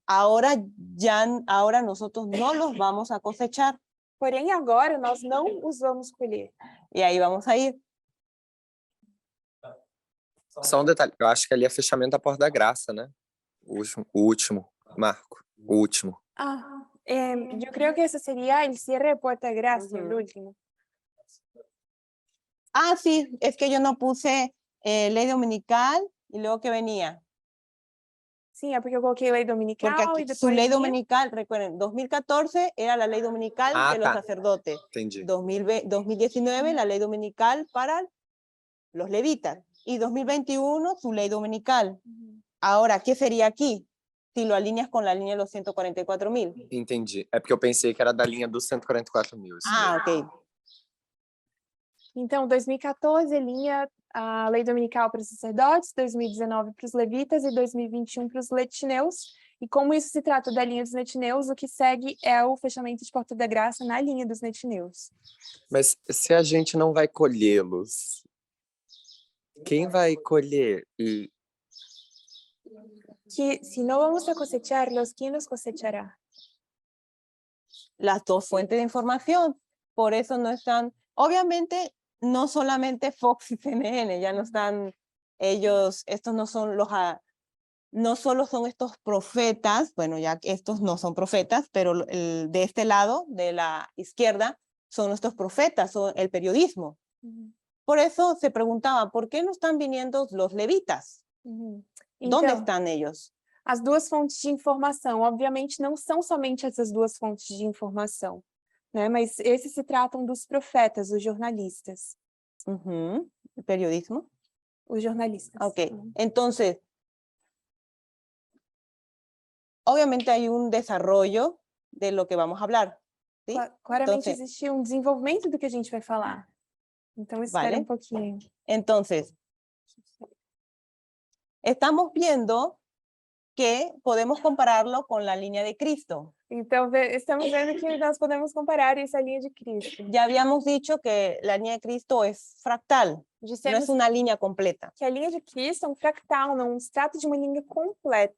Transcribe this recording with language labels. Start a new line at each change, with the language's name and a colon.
Spanish: Ahora nosotros no los vamos a cosechar.
Portuguese: Porém, agora nós não os vamos colher.
Spanish: Y ahí vamos a ir.
Portuguese: Só um detalhe, eu acho que ali é fechamento da porta da graça, né? O último, Marco, o último.
Spanish: Yo creo que eso sería el cierre de Puerta de Gracia, el último. Ah, sí, es que yo no puse ley dominical y luego que venía.
Portuguese: Sim, é porque eu coloquei lei dominical
Spanish: Porque aquí,
Portuguese: e depois
Spanish: su ley
Portuguese: vinha-
Spanish: dominical, recuerden, 2014 era la ley dominical de los sacerdotes.
Portuguese: Entendi.
Spanish: 2019 la ley dominical para los levitas. Y 2021 su ley dominical. Ahora, ¿qué sería aquí? Si lo alineas con la línea de los 144.000.
Portuguese: Entendi. É porque eu pensei que era da linha dos 144.000. Ah, ok. Então, 2014 linha a lei dominical para os sacerdotes, 2019 para os levitas e 2021 para os netineus. E como isso se trata da linha dos netineus, o que segue é o fechamento de Porta da Graça na linha dos netineus. Mas se a gente não vai colhê-los, quem vai colher? E
Spanish: Que si no vamos a cosecharlos, ¿quién los cosechará? Las dos fuentes de información. Por eso no están, obviamente, no solamente Fox y CNN, ya no están ellos, estos no son no solo son estos profetas, bueno, ya estos no son profetas, pero de este lado, de la izquierda, son nuestros profetas, son el periodismo. Por eso se preguntaba, ¿por qué no están viniendo los levitas? ¿Dónde están ellos?
Portuguese: As duas fontes de informação, obviamente, não são somente essas duas fontes de informação, né? Mas esses se tratam dos profetas, os jornalistas.
Spanish: ¿El periodismo?
Portuguese: Os jornalistas.
Spanish: Ok, entonces, obviamente hay un desarrollo de lo que vamos a hablar. ¿Sí? Claramente Entonces,
Portuguese: existe um desenvolvimento do que a gente vai falar. Então, espera um pouquinho.
Spanish: Entonces, estamos viendo que podemos compararlo con la línea de Cristo.
Portuguese: Então, estamos vendo que nós podemos comparar isso à linha de Cristo.
Spanish: Ya habíamos dicho que la línea de Cristo es fractal, no
Portuguese: Dissemos
Spanish: es una línea completa.
Portuguese: que a linha de Cristo é um fractal, não se trata de uma linha completa.